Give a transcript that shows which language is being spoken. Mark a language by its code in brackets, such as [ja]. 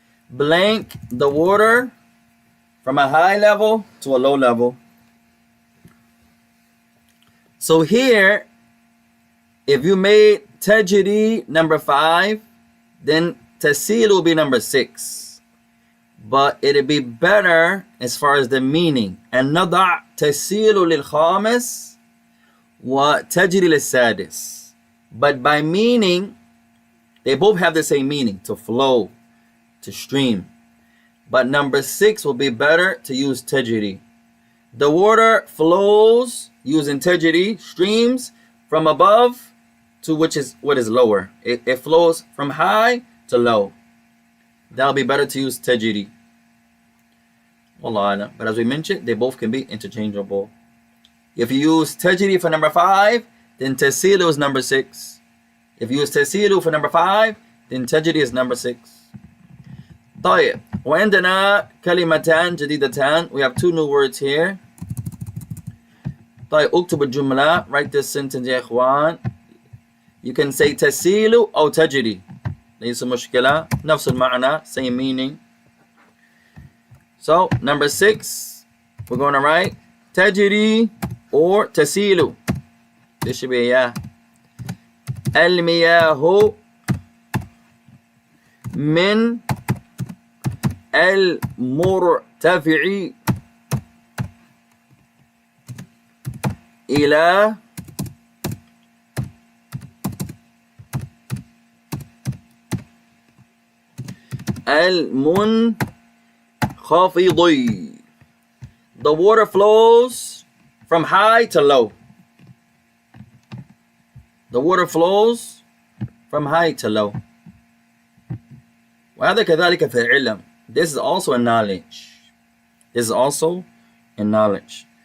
[en] Blank the water from a high level to a low level. So here, if you made tajri number 5, then tasil will be number 6. But it'd be better as far as the meaning. [ar] And نضع تسيل للخامس وتجري للسادس. [en] But by meaning, they both have the same meaning, to flow, to stream. But number 6 will be better to use tajri. The water flows using tajri, streams from above to what is lower. It flows from high to low. That'll be better to use tajri. Wallah alam. But as we mentioned, they both can be interchangeable. If you use tajri for number 5, then tasilu is number 6. If you use tasilu for number 5, then tajri is number 6. [ar] طيب وعندنا كلمتان جديدتان. [en] We have 2 new words here. [ar] طيب اكتب الجملة. [en] Write this sentence يا إخوان. You can say تسيل أو تجري. [ar] ليس مشكلة. نفس المعنى. [en] Same meaning. So number 6, we're going to write تجري or تسيل. This should be a yeah. [ar] المياه من المرتفع إلى المنخفض. [en] The water flows from high to low. The water flows from high to low. [ar] وهذا كذلك في العلم. [en] This is also a knowledge. This is also a knowledge.